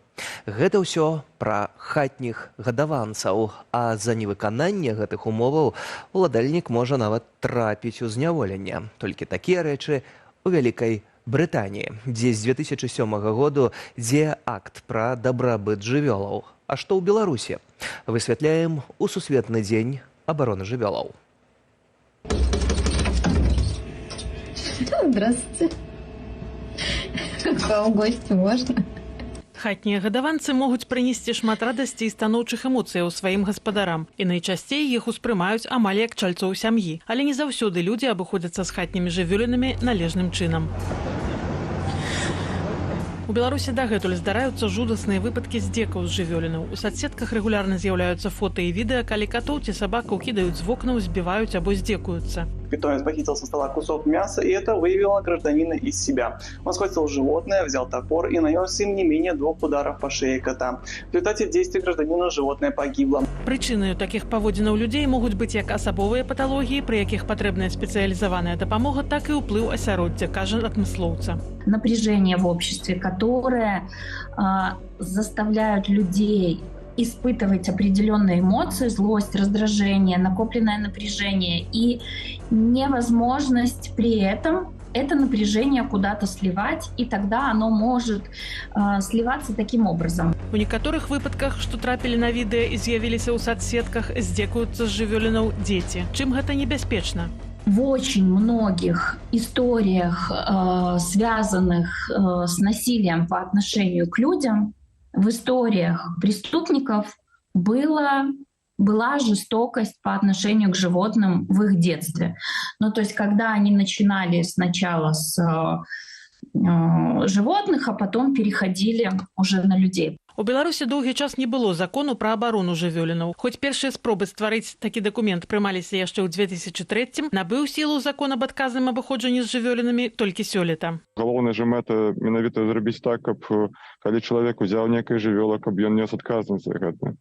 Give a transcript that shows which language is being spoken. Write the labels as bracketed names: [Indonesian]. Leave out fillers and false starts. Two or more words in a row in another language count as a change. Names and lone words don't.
[Belarusian] Гэта ўсё пра хатніх гадаванцаў, а за невыкананне гэтых умоваў уладальнік можа нават трапіць у зняволенне. Толькі такія рэчы у Вялікай Брытаніі, дзе з 2007 году дзее акт пра дабрабыт жывёлаў. А што ў Беларусі? Высвятляем у Сусветны дзень абароны жывёлаў. [Russian] Здравствуйте. К вам в гости можно? [Belarusian] Хатнія гадаванцы могуць прынесці шмат радасці і станоўчых эмоцыяў сваім гаспадарам. І найчасцей іх успрымаюць амаль як чальцоў сям'і. Але не заўсёды людзі абыходзяцца з хатнімі жывёлінамі належным чынам. У Беларусі дагэтуль здараюцца жудасныя выпадкі здзекаў з жывёлінаў. У соцсетках рэгулярна з'яўляюцца фота і відэа, калі катоў ці сабакаў кідаюць з вокнаў, збіваюць або здзекуюцца. [Russian] Питомец похитил со стола кусок мяса, и это вывело гражданина из себя. Он схватил животное, взял топор и нанес им не менее 2 ударов по шее кота. В результате действий гражданина животное погибло. [Belarusian] Прычынаю такіх паводзінаў людзей могуць быць як асабовыя паталогіі, пры якіх патрэбная спецыялізаваная дапамога, так і ўплыў асяроддзя, кажа адмыслоўца. [Russian] Напряжение в обществе, которое заставляют людей испытывать определенные эмоции, злость, раздражение, накопленное напряжение и невозможность при этом это напряжение куда-то сливать, и тогда оно может сливаться таким образом. [Belarusian] У некаторых выпадках, што трапілі на відэа і з'явіліся ў соцсетках, здзекуюцца з жывёлінаў дзеці. Чым гэта небяспечна? [Russian] В очень многих историях, связанных с насилием по отношению к людям, в историях преступников была жестокость по отношению к животным в их детстве. Ну, то есть, когда они начинали сначала с животных, а потом переходили уже на людей. [Belarusian] У Беларусі доўгі час не было закону пра абарону жывёлінаў. Хоць першыя спробы стварыць такі дакумент прымаліся яшчэ ў 2003-м, набыў сілу закон аб адказным абыходжанні з жывёлінамі толькі сёлета. Галоўная ж мэта менавіта зрабіць так, каб калі чалавек узяў некае жывёла, каб ён нес адказнасць за гэта.